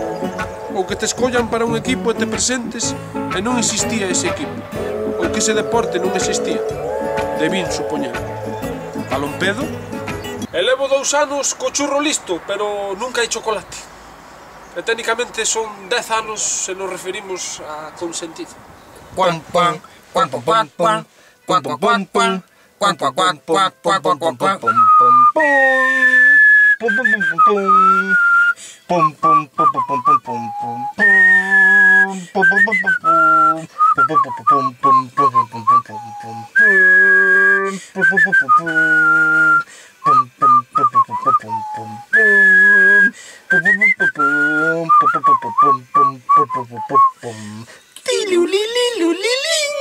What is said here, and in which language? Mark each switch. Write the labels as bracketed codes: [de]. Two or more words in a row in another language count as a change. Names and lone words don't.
[gl] Ou que te escollan para un equipo e te presentes e non existía ese equipo. Ou que ese deporte non existía. Debín supoñer. Balonpedo? E levo 2 anos co churro listo, pero nunca hai chocolate. E técnicamente son 10 anos se nos referimos a consentido. Pum pum pum pum pum pum. Pum pum pum pum. Pum pum pum pum pum pum pum pum. Pum pum pum pum pum. Pum pum pum pum pum pum pum pum. Pum pum pum pum pum. Pum pum pum pum pum pum pum pum pum pum pum. Pum pum pum pum pum. Pum pum pum pum pum pum pum pum. Pum pum pum pum pum. Pum pum pum pum pum pum pum pum pum. Tilu li li lu li li.